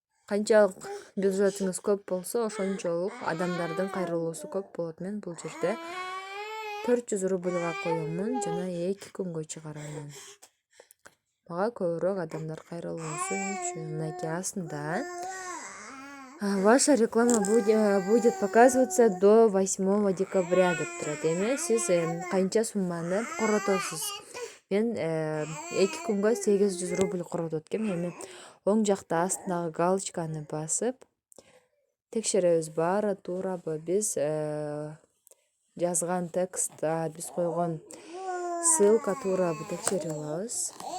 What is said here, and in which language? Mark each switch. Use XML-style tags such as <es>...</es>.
<ky>Канчалык бюджетиңиз көп болсо, ошончолук адамдардын кайрылуусу көп болот. Мен бул жерде 400 рубльга коёмун жана 2 күнгө чыгарамын. Мага көбүрөөк адамдар кайрылуусу үчүн. Мынакей астында</ky> <ru>ваша реклама будет показываться до 8 декабря</ru> <ky>деп турат. Эми сиз канча сумманы коротосуз? Мен 2 күнгө 800 рубль коротот экем. Эми оң жакта астындагы галочканы басып текшеребиз, баары туурабы, биз жазган текст, биз койгон ссылка туурабы текшере алабыз.</ky>